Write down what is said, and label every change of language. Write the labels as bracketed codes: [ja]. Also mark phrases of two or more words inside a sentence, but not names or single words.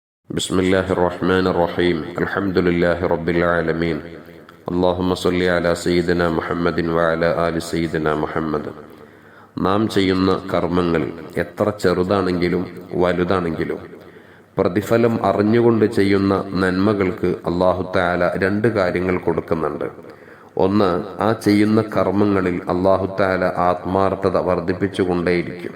[ar] بسم الله الرحمن الرحيم الحمد لله رب العالمين اللهم صل على سيدنا محمد وعلى آل سيدنا محمد. [ml] നാം ചെയ്യുന്ന കർമ്മങ്ങൾ എത്ര ചെറുതാണെങ്കിലും വലുതാണെങ്കിലും പ്രതിഫലം അറിഞ്ഞുകൊണ്ട് ചെയ്യുന്ന നന്മകൾക്ക് [ar] الله تعالى [ml] രണ്ട് കാര്യങ്ങൾ കൊടുക്കുന്നുണ്ട്. ഒന്ന്, ആ ചെയ്യുന്ന കർമ്മങ്ങളിൽ [ar] الله تعالى [ml] ആത്മാർത്ഥത വർദ്ധിപ്പിച്ചുകൊണ്ടേയിരിക്കും.